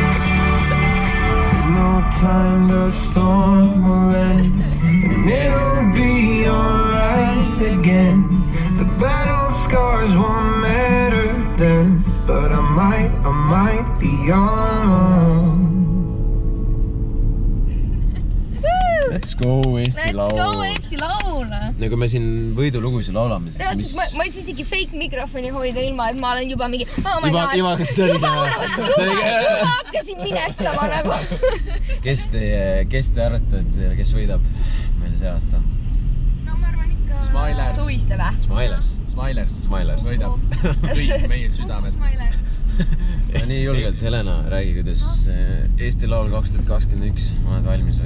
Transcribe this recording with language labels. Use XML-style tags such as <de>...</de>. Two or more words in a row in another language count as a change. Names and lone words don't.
<en>No time the storm will end, and it'll be alright again. The battle scars won't matter then, but I might be on. Let's go Eesti laul. Let's go Eesti laul.</en> <et>Nagu me siin võidulugusid laulame, siis mis... Ma ei saa isegi fake mikrofoni hoida ilma, et ma olen juba mingi</et> <en>oh my god.</en> <et>Juba hakkasin minestama nagu. Kes te arvate, et kes võidab meil see aasta? No ma arvan ikka Smilers. Suviste vä? Smilers võidab kõik meie südamed. Ja nii julgelt, Helena, räägi, kuidas Eesti laul 2021, oled valmis või?</et>